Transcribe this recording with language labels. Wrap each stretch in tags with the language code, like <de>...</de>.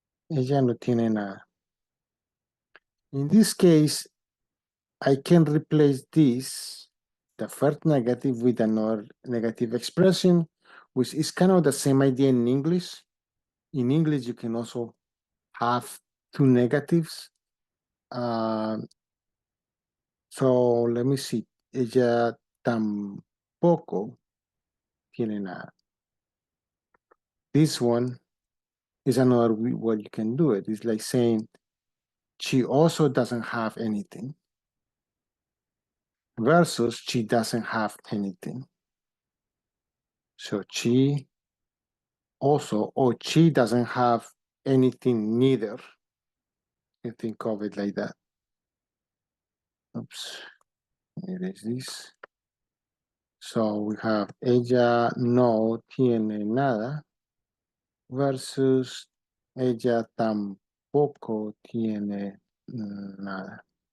<es>Ella no tiene nada.</es> <en>In this case, I can replace this, the first negative, with another negative expression, which is kind of the same idea in English. In English, you can also have two negatives. So let me see.</en> <es>Ella tampoco tiene nada.</es> <en>This one is another way you can do it. It's like saying she also doesn't have anything versus she doesn't have anything. So she also, or she doesn't have anything neither. You think of it like that. Oops, it is this. So we have</en> <es>ella no tiene nada</es> <en>versus</en> <es>ella tampoco tiene nada.</es>